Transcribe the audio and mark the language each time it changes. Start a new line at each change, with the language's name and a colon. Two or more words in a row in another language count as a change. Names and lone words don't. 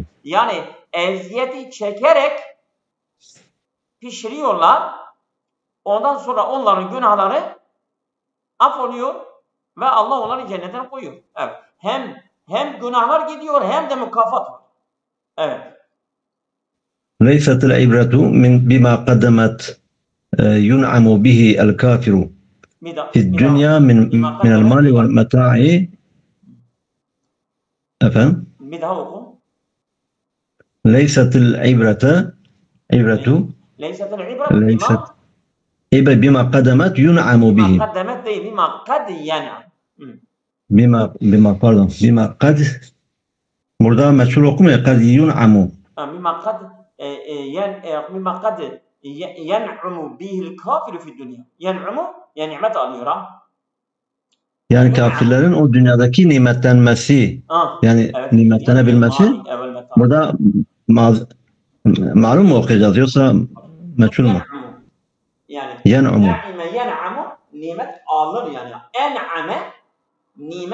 Turkish: Yani eziyeti çekerek pişiriyorlar. Ondan sonra onların günahları affoluyor ve Allah onları cennete koyuyor. Evet. Hem günahlar gidiyor hem de mükafat var. Evet.
Arabic: ليست العبرة بما قدمت ينعم به الكافر في الدنيا من المال والمتاع.
Turkish: Efendim? Bir daha oku.
Arabic: ليست العبرة ليست العبرة بما قدمت ينعم به. بما قدمت değil, بما قد ينعم. بما قد
Turkish: burada meçhul okumuyor.
Arabic: قد ينعم. بما قد ينعم به الكافر في الدنيا.
Turkish: ينعم yani nimet alıyor Yani kafirlerin o dünyadaki nimetlenmesi, yani evet, nimetlenebilmesi burada malum mu okuyacağız yoksa meçhul mu? Yani yen'umu. Yen'amu nimet alır yani. En'ame nimet.